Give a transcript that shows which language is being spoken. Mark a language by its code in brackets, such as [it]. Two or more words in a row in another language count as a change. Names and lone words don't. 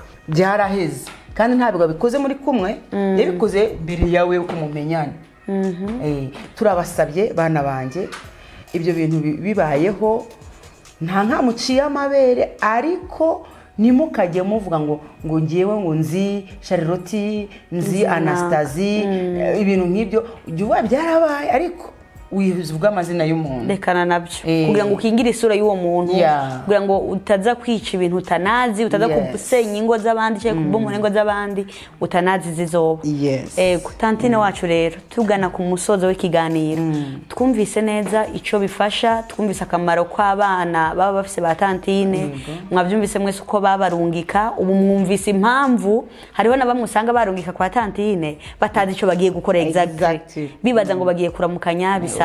[rn] byaraheze kandi ntabwo bikoze muri kumwe yabikoze mbere yawe kumumenyana turabasabye bana banje ibyo bintu bibayeho nta nkamuciye amabere ariko nimukajye muvuga ngo ngiyewe ngo nzi Charlotte nzi Anastasie ibintu nk'ibyo jya byarabaye ariko wivuga amazina y'umuntu rekana nabyo kugira ngo ukingire isura y'uwo muntu kugira ngo utaza kwica ibintu utanazi utaza gusenya ingo z'abandi cyangwa kubomora ingo z'abandi utanazi zizoba tantine wacu rero tugana ku musozo w'ikiganiro twumvise neza icyo bifasha twumvise akamaro kw'abana baba bafise ba tantine mwabyumvise mwese uko babarungika ubu mwumvise impamvu hariho na bamwe usanga barungika kwa tantine batazi icyo bagiye gukora exactly bibaza ngo bagiye kuramukanya